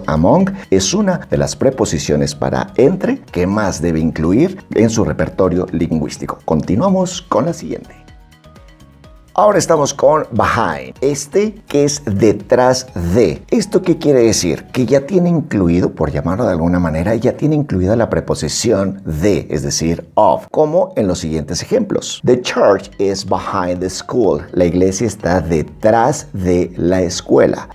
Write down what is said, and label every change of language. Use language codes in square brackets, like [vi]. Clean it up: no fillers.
[es] Among es una de las preposiciones para entre que más debe incluir en su repertorio lingüístico. Continuamos con la siguiente. Ahora estamos con behind. Que es detrás de. ¿Esto qué quiere decir? Que ya tiene incluido, por llamarlo de alguna manera, ya tiene incluida la preposición de, es decir, of, como en los siguientes ejemplos. [en] The church is behind the school. [es] La iglesia está detrás de la escuela.